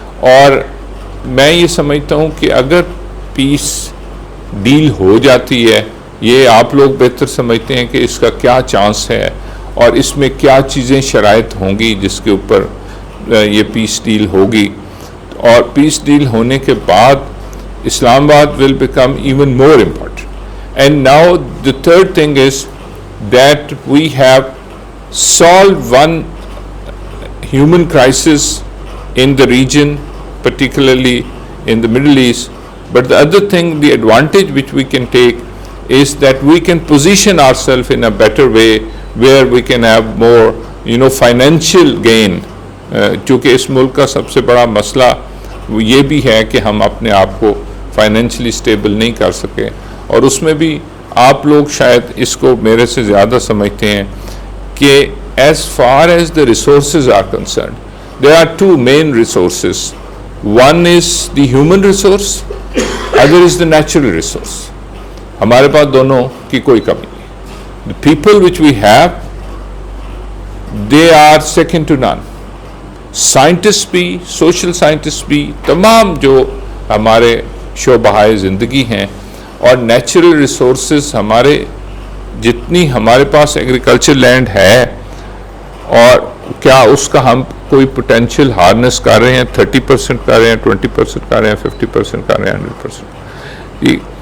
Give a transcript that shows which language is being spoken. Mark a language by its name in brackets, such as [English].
[Urdu] اور میں یہ سمجھتا ہوں کہ اگر پیس ڈیل ہو جاتی ہے, یہ آپ لوگ بہتر سمجھتے ہیں کہ اس کا کیا چانس ہے اور اس میں کیا چیزیں شرائط ہوں گی جس کے اوپر یہ پیس ڈیل ہوگی. اور پیس ڈیل ہونے کے بعد اسلام آباد [English] Will become even more important. And now the third thing is that we have solved one human crisis in the region, particularly in the Middle East. But the other thing, the advantage which we can take is that we can position ourselves in a better way where we can have more, financial gain. [Urdu] چونکہ اس ملک کا سب سے بڑا مسئلہ یہ بھی ہے کہ ہم اپنے آپ کو فائنینشلی اسٹیبل نہیں کر سکے. اور اس میں بھی آپ لوگ شاید اس کو میرے سے زیادہ سمجھتے ہیں کہ [English] As far as the resources are concerned, there are two main resources. One is the human resource, other is the natural resource. [Urdu] ہمارے پاس دونوں کی کوئی کمی نہیں. [English] The people which we have, they are second to none. [Urdu] Scientist بھی, social scientist بھی, تمام جو ہمارے شعبۂ زندگی ہیں, اور نیچرل ریسورسز ہمارے جتنی ہمارے پاس ایگریکلچر لینڈ ہے, اور کیا اس کا ہم کوئی پوٹینشیل ہارنس کر رہے ہیں, 30% کر رہے ہیں, 20% کر رہے ہیں, 50% کر رہے ہیں, 100%.